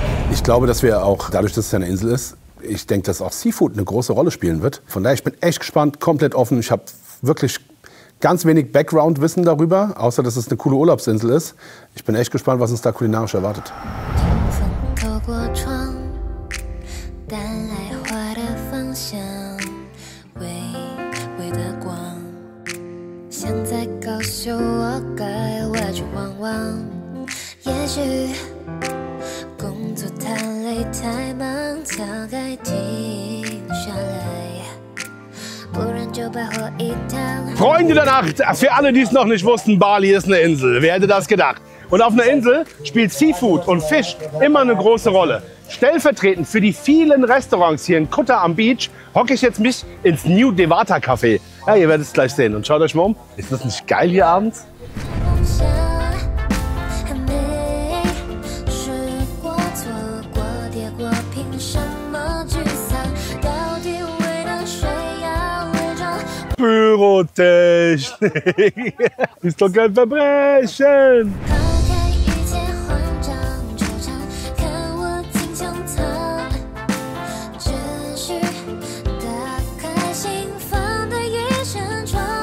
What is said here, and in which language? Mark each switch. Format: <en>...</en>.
<de>Ich glaube, dass wir auch, dadurch, dass es ja eine Insel ist, ich denke, dass auch Seafood eine große Rolle spielen wird. Von daher, ich bin echt gespannt, komplett offen. Ich habe wirklich ganz wenig Background-Wissen darüber, außer dass es eine coole Urlaubsinsel ist. Ich bin echt gespannt, was uns da kulinarisch erwartet.</de> <zh>透过窗，带来花的芳香，微微的光，像在告诉我该外去望望。也许工作太累太忙，早该停下来，不然就白活一趟。</zh> <de>Freunde der Nacht, für alle, die es noch nicht wussten, Bali ist eine Insel. Wer hätte das gedacht? Und auf einer Insel spielt Seafood und Fisch immer eine große Rolle. Stellvertretend für die vielen Restaurants hier in Kuta am Beach hocke ich jetzt mich ins New Devata Café. Ja, ihr werdet es gleich sehen. Und schaut euch mal um. Ist das nicht geil hier abends?</de> <zh>梦想还没试过错过跌过，凭什么沮丧？到底为了谁要伪装？</zh> <de>Pyrotechnik. Ist doch kein Verbrechen.</de> <zh>抛开一切慌张惆怅，看我金枪藏，只需打开心房的一扇窗。</zh>